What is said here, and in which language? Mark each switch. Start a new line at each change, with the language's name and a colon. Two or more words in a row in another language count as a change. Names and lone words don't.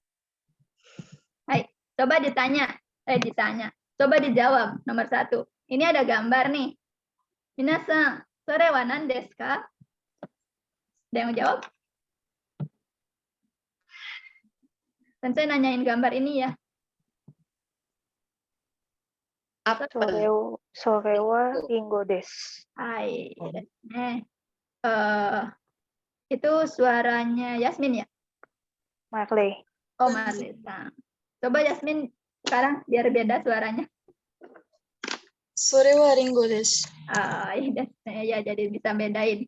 Indonesian: Hai, coba ditanya, coba dijawab nomor 1. Ini ada gambar nih.
Japanese: みなさん、それはなんですか?
Indonesian: Ada yang jawab? Sensei nanyain gambar ini ya. Apa?
Japanese: それはりんごです.
Indonesian: Hai. Itu suaranya Yasmin ya? Marley. Oh, Marlita. Coba Yasmin sekarang biar beda suaranya.
Japanese: それはりんごです.
Indonesian: Ya jadi bisa bedain.